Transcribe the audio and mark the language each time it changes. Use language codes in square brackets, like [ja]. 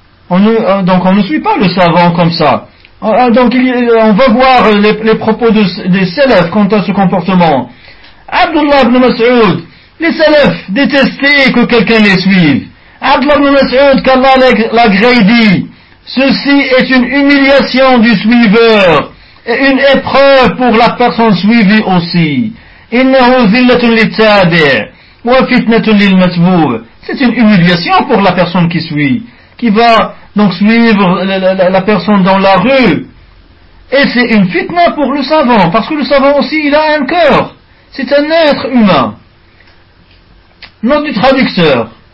[fr] Donc on ne suit pas le savant comme ça. Donc on va voir les propos des salafs quant à ce comportement. Abdullah ibn Mas'ud, les salafs détestaient que quelqu'un les suive. Abdullah ibn Mas'ud, qu'Allah l'agréé, dit: ceci est une humiliation du suiveur et une épreuve pour la personne suivie aussi. [ar] إنه ذلة للتابع وفتنة للمتبوع. [fr] C'est une humiliation pour la personne qui suit, qui va donc suivre la personne dans la rue. Et c'est une fitna pour le savant, parce que le savant aussi, il a un cœur. C'est un être humain. Note du traducteur.